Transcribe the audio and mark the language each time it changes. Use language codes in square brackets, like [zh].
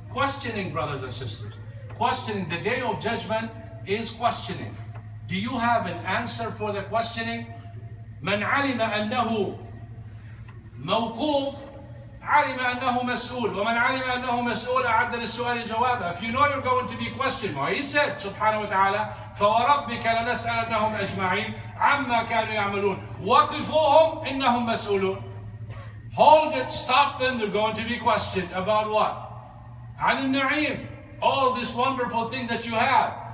[en] Questioning, brothers and sisters. Questioning. The day of judgment is questioning. Do you have an answer for the questioning? [ar] من علم أنه موقوف علم أنه مسؤول ومن علم أنه مسؤول أعد للسؤال جوابا. [en] If you know you're going to be questioned, well, he said subhanahu wa ta'ala [ar] فوربك لنسألنهم أجمعين عما كانوا يعملون وقفوهم إنهم مسؤولون. [en] Hold it, stop them, they're going to be questioned about what? [ar] عن النعيم, [en] all these wonderful things that you have.